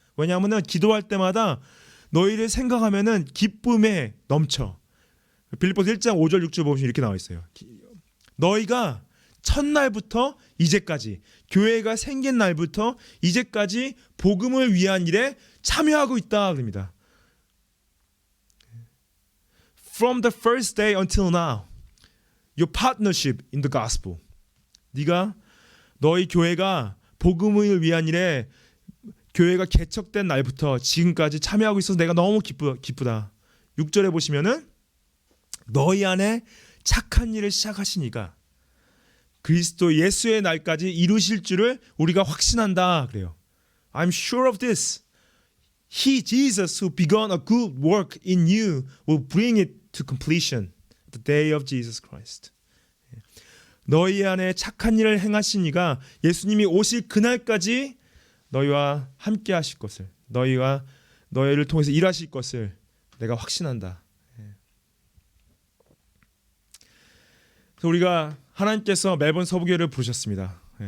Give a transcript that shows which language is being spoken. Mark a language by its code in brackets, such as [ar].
[ko] 왜냐하면 기도할 때마다 너희를 생각하면은 기쁨에 넘쳐. 빌립보서 1장 5절 6절 보시면 이렇게 나와 있어요. 너희가 첫날부터 이제까지, 교회가 생긴 날부터 이제까지 복음을 위한 일에 참여하고 있다 그럽니다. [en] From the first day until now, your partnership in the gospel. [ko] 너희 교회가 복음을 위한 일에 교회가 개척된 날부터 지금까지 참여하고 있어서 내가 너무 기쁘다. 6절에 보시면은 너희 안에 착한 일을 시작하시니까 그리스도 예수의 날까지 이루실 줄을 우리가 확신한다 그래요. [en] I'm sure of this. He, Jesus, who began a good work in you, will bring it to completion the day of Jesus Christ. [ko] 너희 안에 착한 일을 행하시니가 예수님이 오실 그날까지 너희와 함께 하실 것을, 너희를 통해서 일하실 것을 내가 확신한다. 그래서 우리가 하나님께서 멜번 서부교회를 부르셨습니다.